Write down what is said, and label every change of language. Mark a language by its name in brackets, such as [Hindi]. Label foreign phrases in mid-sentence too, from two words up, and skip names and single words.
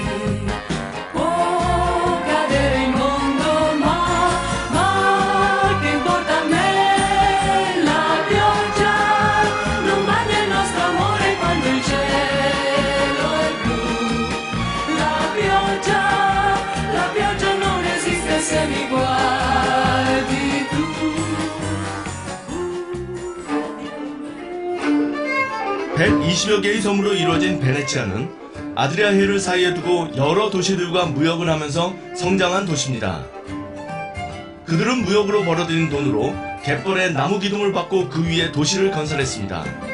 [Italian] Può cadere il mondo, ma che importa a me la pioggia? Non bagna il nostro amore quando il cielo è blu. La pioggia non esiste se mi guardi tu. [Korean] 120여 개의 섬으로 이루어진 베네치아는 아드리아해를 사이에 두고 여러 도시들과 무역을 하면서 성장한 도시입니다. 그들은 무역으로 벌어들인 돈으로 갯벌에 나무 기둥을 받고 그 위에 도시를 건설했습니다.